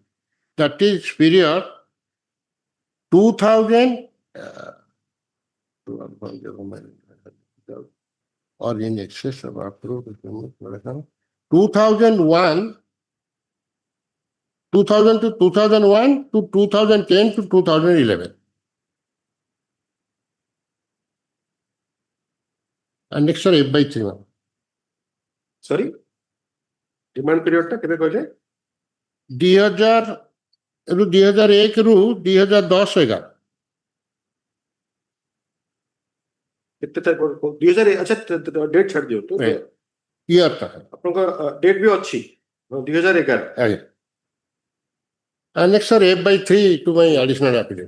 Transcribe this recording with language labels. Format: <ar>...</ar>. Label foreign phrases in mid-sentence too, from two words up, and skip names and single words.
<en>That is period 2000 or in excess of approved 2001 to 2010 to 2011. Annexure F/3.</en> <or>Sorry?</or> <en>Demand period</en> <or>ଟା କେବେ କହିଲେ? 2001 ରୁ 2010-11. କେତେ ତାରିଖ 2000 ଆଚ୍ଛା ଡେଟ୍ ଛାଡି ଦିଅନ୍ତୁ। ଇୟର ଟା ଆପଣଙ୍କ ଡେଟ୍ ବି ଅଛି 2011। ଆଜ୍ଞା।</or> <en>Annexure F/3 to my additional affidavit.</en>